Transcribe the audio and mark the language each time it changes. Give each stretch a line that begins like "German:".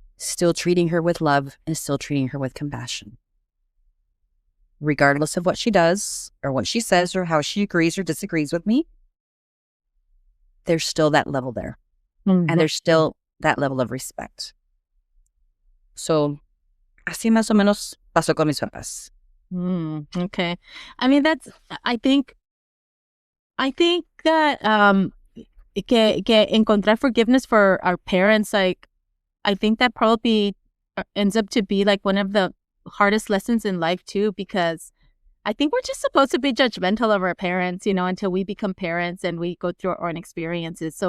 English: Still treating her with love and still treating her with compassion. Regardless of what she does or what she says or how she agrees or disagrees with me, there's still that level there. And there's still that level of respect.
Spanish: So, así más o menos pasó con mis papás.
English: Okay. I mean, I think that
Spanish: que encontrar
English: forgiveness for our parents, like, I think that probably ends up to be like one of the hardest lessons in life too, because I think we're just supposed to be judgmental of our parents, until we become parents and we go through our own experiences.